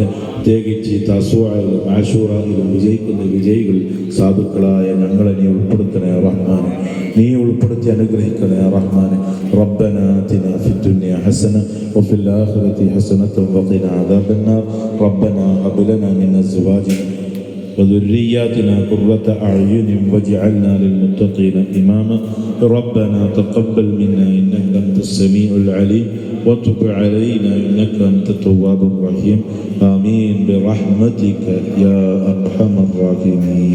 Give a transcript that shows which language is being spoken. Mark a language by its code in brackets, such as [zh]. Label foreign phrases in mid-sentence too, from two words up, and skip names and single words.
[ml] പ്രത്യേകിച്ച് തസ്വായിലും ആശൂറയിലും വിജയിക്കുന്ന വിജയികൾ സാധുക്കളായ ഞങ്ങളെ നീ ഉൾപ്പെടുത്തണേ റഹ്മാനെ. നീ ഉൾപ്പെടുത്തി അനുഗ്രഹിക്കണേ റഹ്മാനെ. [ar] ربنا آتنا في الدنيا حسنة وفي الآخرة حسنة وقنا عذاب النار. ربنا هب لنا من أزواجنا وذرياتنا قرة أعين واجعلنا للمتقين إماما. ربنا تقبل منا إنك أنت السميع العليم وتب علينا إنك أنت التواب الرحيم. آمين برحمتك يا أرحم الراحمين.